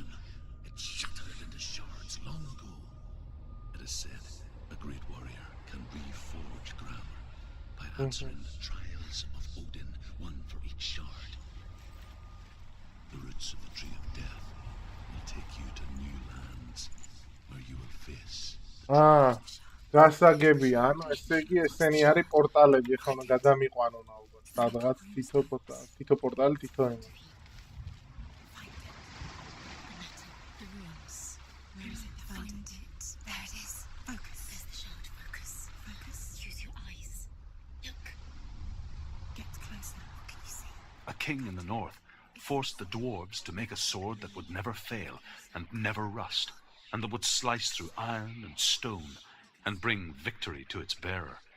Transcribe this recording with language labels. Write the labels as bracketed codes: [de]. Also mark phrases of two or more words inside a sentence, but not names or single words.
[en] It shattered into shards long ago. It is said a great warrior can reforge Gram by answering the trials of Odin, one for each shard. The roots of the tree of death will take you to new lands where you will face [ka] გასაგებია, ანუ ესე იგი ესენი არის პორტალები, ხო, გადამიყვანონ ალბათ. სადღაც თითო პორტალი თითო იმის. [en] The runes. Where is it? Find it. There it is. Focus. There's the shard. Focus. Focus. Use your eyes. Look. Get closer. What can you see? A king in the north forced the dwarves to make a sword that would never fail and never rust, and that would slice through iron and stone and bring victory to its bearer.